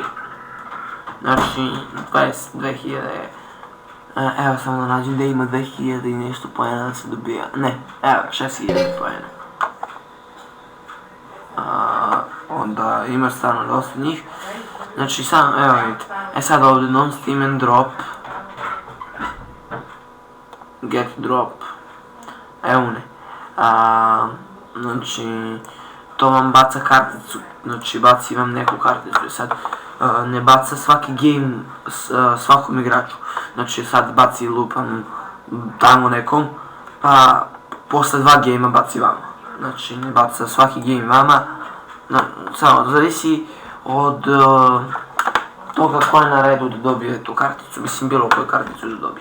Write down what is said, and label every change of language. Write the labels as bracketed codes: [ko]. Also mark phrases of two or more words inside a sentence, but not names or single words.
[sr] Znači, 22.000, evo samo da nađem da ima 2000 i nešto poena da se dobija. Ne, evo 6000 poena. Onda ima stvarno dosta njih. Znači sam, evo vidite, sad ovdje [en] non steam and drop, get drop, [sr] evo ne, znači to vam baca karticu, znači baci vam neku karticu, sad ne baca svaki game svakom igraču, znači sad baci lupam tamo nekom, pa posle 2 gamea baci vama, znači ne baca svaki game vama, samo zavisi od toga ko je na redu da dobije tu karticu, mislim bilo koju karticu da dobije.